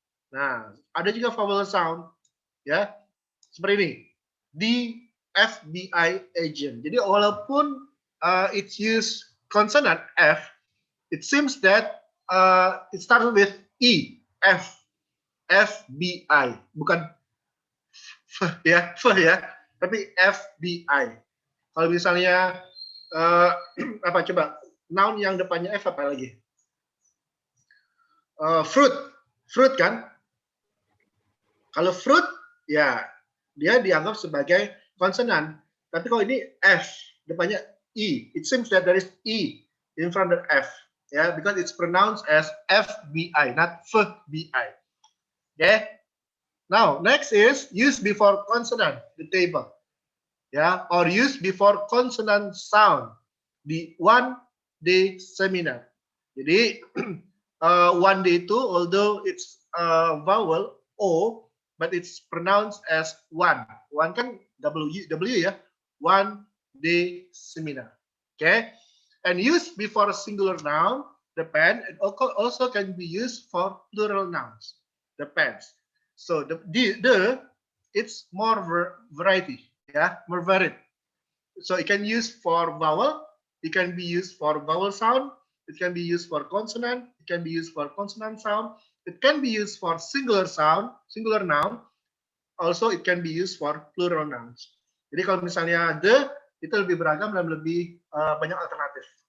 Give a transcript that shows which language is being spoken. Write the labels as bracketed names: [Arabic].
[Indonesian] Nah, ada juga vowel sound, ya. Seperti ini. [English] The FBI agent. [Indonesian] Jadi walaupun [English] it's use consonant F, it seems that it starts with E, F, FBI, bukan F ya, tapi FBI. [Indonesian] Kalau misalnya apa coba noun yang depannya F apa lagi? Fruit kan? Kalau fruit ya dia dianggap sebagai konsonan. Tapi kalau ini F depannya E, [English] it seems that there is E in front of F, yeah, because it's pronounced as FBI, not FBI. Okay. Now next is use before consonant, the table, yeah, or use before consonant sound, the one day seminar. [Indonesian] Jadi [English] one day itu, although it's vowel O, but it's pronounced as one. One kan W ya. One day seminar. Okay. And used before a singular noun, the pen, and also can be used for plural nouns, the pens. So the it's more variety, yeah, more varied. So it can use for vowel, it can be used for vowel sound, it can be used for consonant, it can be used for consonant sound, it can be used for singular sound, singular noun. Also it can be used for plural nouns. [Indonesian] Jadi kalau misalnya the itu lebih beragam dan lebih banyak alternatif.